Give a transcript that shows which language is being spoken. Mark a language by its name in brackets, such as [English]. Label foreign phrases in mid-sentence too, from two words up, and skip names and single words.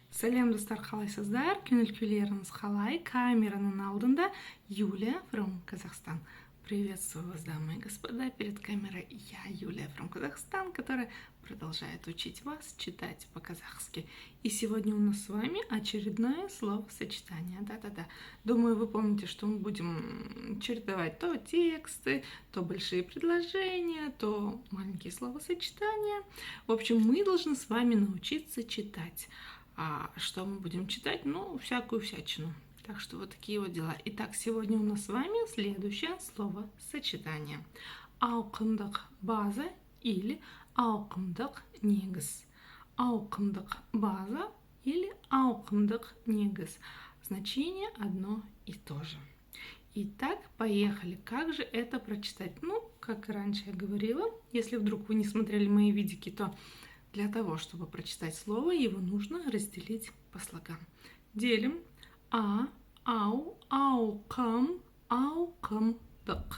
[Kazakh] Сәлем достар, қалайсыздар? Көңіл күйлеріңіз қалай? Камераның алдында Юлия from Казахстан. [Russian] Приветствую вас, дамы и господа, перед камерой я, Юлия from Казахстан, которая продолжает учить вас читать по-казахски. И сегодня у нас с вами очередное словосочетание. Да-да-да. Думаю, вы помните, что мы будем чередовать то тексты, то большие предложения, то маленькие словосочетания. В общем, мы должны с вами научиться читать. А что мы будем читать? Ну, всякую всячину. Так что вот такие вот дела. Итак, сегодня у нас с вами следующее словосочетание. [Kazakh] Ауқымдық база или ауқымдық негіз. Ауқымдық база или ауқымдық негіз. [Russian] Значение одно и то же. Итак, поехали. Как же это прочитать? Ну, как и раньше я говорила, если вдруг вы не смотрели мои видики, то для того, чтобы прочитать слово, его нужно разделить по слогам. Делим [Kazakh] ау, ауқым, ауқымдық.